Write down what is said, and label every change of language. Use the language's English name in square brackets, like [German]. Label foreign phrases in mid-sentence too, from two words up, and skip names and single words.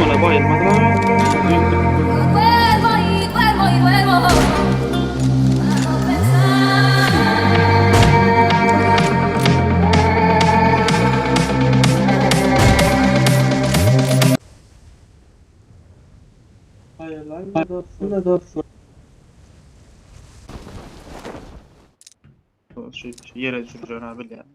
[Turkish] bayılmadı lan. [Spanish] Duermo y duermo y duermo. Para no pensar. [Turkish] Hayır lan ne dostum ne dostum. Şu yere süreceğin abi yani.